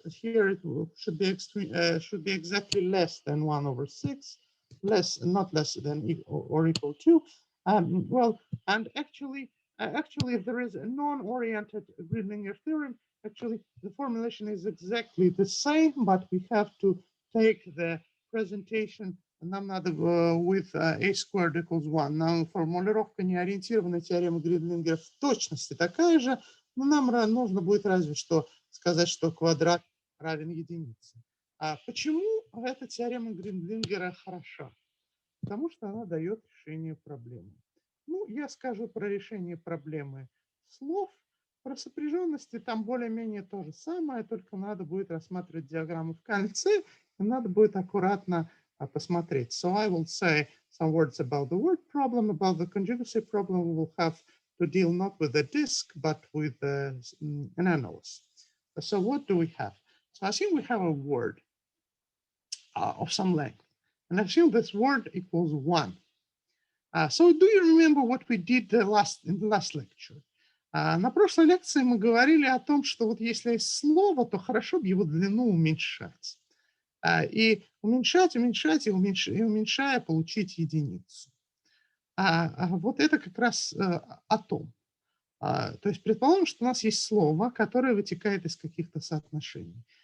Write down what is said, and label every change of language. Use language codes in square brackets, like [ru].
[en] Here it should be exactly less than 1/6, not less than or equal to. Well, and actually, if there is a non-oriented Gridlinger theorem, actually the formulation is exactly the same, but we have to take the presentation. [ru] Нам надо [en] with a squared equals 1. [ru] Нам формулировка неориентированной теоремы Гридлингера в точности такая же. Но нам нужно будет разве что сказать, что квадрат равен единице. Почему эта теорема Гриндлингера хороша? Потому что она дает решение проблемы. Ну, я скажу про решение проблемы слов. Про сопряженности там более-менее то же самое, только надо будет рассматривать диаграмму в конце, и надо будет аккуратно посмотреть. [en] So I will say some words about the word problem, about the conjugacy problem. We will have to deal not with the disk, but with an analysis. So what do we have? So I think we have a word of some length. And I assume this word equals 1. So do you remember what we did in the last lecture? [ru] На прошлой лекции мы говорили о том, что вот если есть слово, то хорошо бы его длину уменьшать. И уменьшать, и уменьшая, получить единицу. Вот это как раз о том. То есть предположим, что у нас есть слово, которое вытекает из каких-то соотношений.